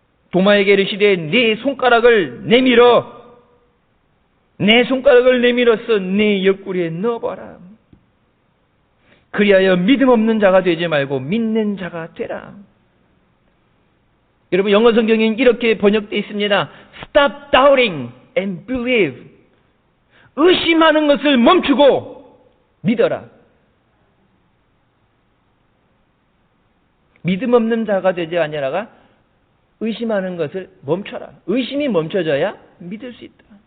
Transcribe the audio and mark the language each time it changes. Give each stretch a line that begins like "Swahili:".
Korean: 도마에게 이르시되 네 손가락을 내밀어, 내 손가락을 내밀어서 네 옆구리에 넣어봐라. 그리하여 믿음 없는 자가 되지 말고 믿는 자가 되라. 여러분, 영어 성경에는 이렇게 번역되어 있습니다.
English: Stop doubting and believe.
Korean: 의심하는 것을 멈추고 믿어라. 믿음 없는 자가 되지 아니라가 의심하는 것을 멈춰라. 의심이 멈춰져야 믿을 수 있다.